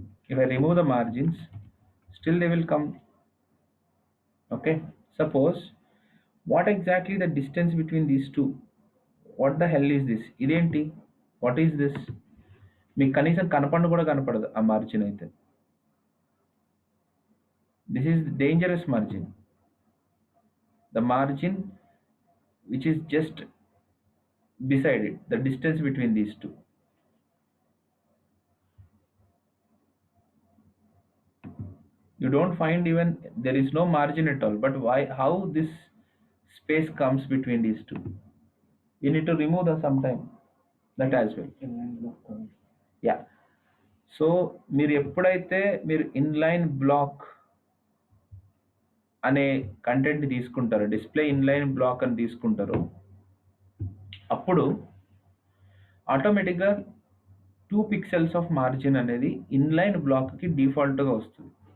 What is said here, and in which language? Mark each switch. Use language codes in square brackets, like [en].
[en] If I remove the margins still they will come. Okay, suppose what exactly the distance between these two? What the hell is this? [te] ఇదేంటి? [en] What is this? [te] మీకు కనీసం కూడా కనపడదు ఆ margin అయితే. [en] This is the dangerous margin. The margin which is just beside it, the distance between these two. You don't find even there is no margin at all. But why? How this space comes between these two? You need to remove the sometime that as well. Yeah. [te] So మీరు ఎప్పుడైతే మీరు inline black అనే content తీసుకుంటారో, display inline black అని తీసుకుంటారో, అప్పుడు ఆటోమేటిక్గా 2 pixels of margin అనేది ఇన్లైన్ బ్లాక్కి డిఫాల్ట్గా వస్తుంది.